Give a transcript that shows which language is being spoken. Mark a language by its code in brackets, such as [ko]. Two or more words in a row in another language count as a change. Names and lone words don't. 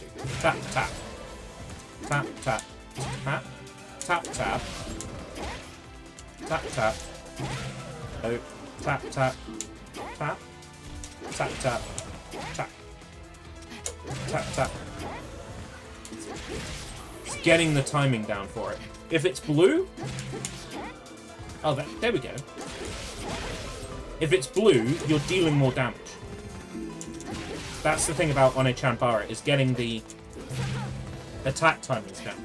[en] Tap, tap. Tap, tap, tap, tap, tap, tap, tap, oh, tap, tap, tap, tap, tap, tap, tap, tap. It's getting the timing down for it. If it's blue, oh, there we go. If it's blue, you're dealing more damage. That's the thing about Onechanbara, is getting the attack timings down.